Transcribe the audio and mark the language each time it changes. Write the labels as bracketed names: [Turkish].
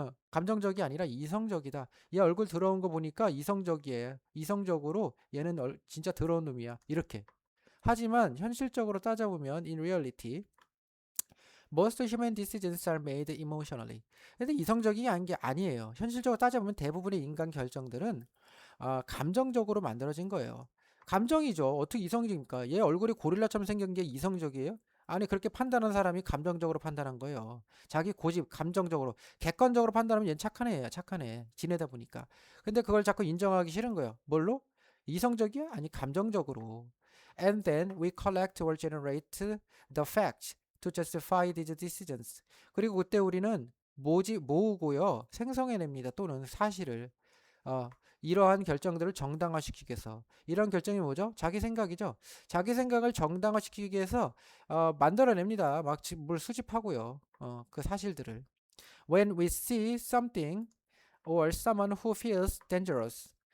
[Korean] 감정적이 아니라 이성적이다. 얘 얼굴 더러운 거 보니까 이성적이에요. 이성적으로 얘는 진짜 더러운 놈이야. 이렇게. 하지만 현실적으로 따져보면 [English] in reality most human decisions are made emotionally. [Korean] 근데 이성적이 아닌 게 아니에요. 현실적으로 따져보면 대부분의 인간 결정들은 감정적으로 만들어진 거예요. 감정이죠. 어떻게 이성적입니까? 얘 얼굴이 고릴라처럼 생긴 게 이성적이에요? 아니 그렇게 판단한 사람이 감정적으로 판단한 거예요. 자기 고집, 감정적으로, 객관적으로 판단하면 얘는 착한 애야, 착한 애. 지내다 보니까. 근데 그걸 자꾸 인정하기 싫은 거예요. 뭘로? 이성적이야? 아니 감정적으로. [English] And then we collect or generate the facts to justify these decisions. [Korean] 그리고 그때 우리는 모으고요. 생성해냅니다. 또는 사실을. 이러한 결정들을 정당화시키기 위해서. 이런 결정이 뭐죠? 자기 생각이죠. 자기 생각을 정당화시키기 위해서 만들어냅니다. 막 뭘 수집하고요. 그 사실들을. [English] When we see something or someone who feels dangerous.